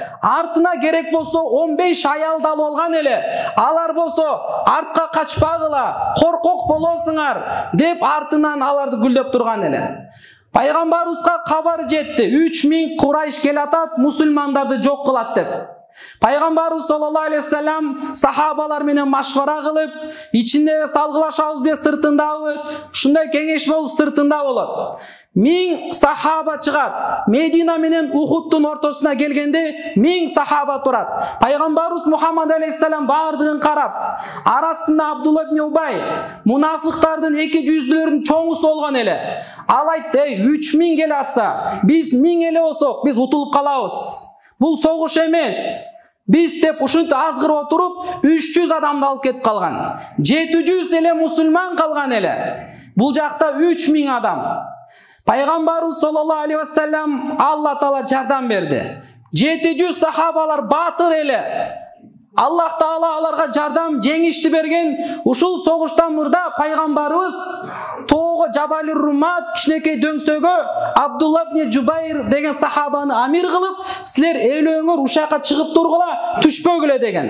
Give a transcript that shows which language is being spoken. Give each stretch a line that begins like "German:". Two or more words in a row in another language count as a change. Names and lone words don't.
Kyrgyz: Артына керек болсо 15 аял да болгон эле. Алар болсо артка качпагыла, коркок болосуңар деп артынан аларды гүлдөп турган эле. Пайгамбарыбызга кабар жетти: 3000 Курайш келатат, мусулмандарды жок кылат деп. Пайгамбарыбыз
Arabic: صلى الله عليه وسلم
Kyrgyz: сахабалар менен машвара кылып, ичинде салгылашабызбы, сыртындабы, ушундай кеңеш болуп сыртында болот. 1000 сахаба чыгат. Медина менен Ухудтун ортосуна келгенде 1000 сахаба турат. Пайгамбарыбыз Мухаммад алейхиссалам бардыгын карап, арасында Абдулла ибн Убай, мунафыктардын 200-лөрүнүн чоңусу болгон эле. Ал айтты: "3000 келе атса, биз 1000 эле болсок, биз утулуп калабыз. Бул согуш эмес. Биз деп ушунтип азгырып отуруп 300 адамды алып кетип калган. 700 эле мусулман калган эле. Бул жакта 3000 адам. Пайгамбарыбыз
Arabic: صلى الله عليه وسلم
Kyrgyz: Алла Таала жардам берди. 700 сахабалар батыр эле. Аллах Таала аларга жардам, жеңишти берген. Ушул согуштан мурда пайгамбарыбыз тоого Жабалир Румат кичинекей дөңсөгө Абдулла ибн Жубайр деген сахабаны амир кылып, силер ээлөөңөр ушака чыгып тургула, түшпөгүлө деген.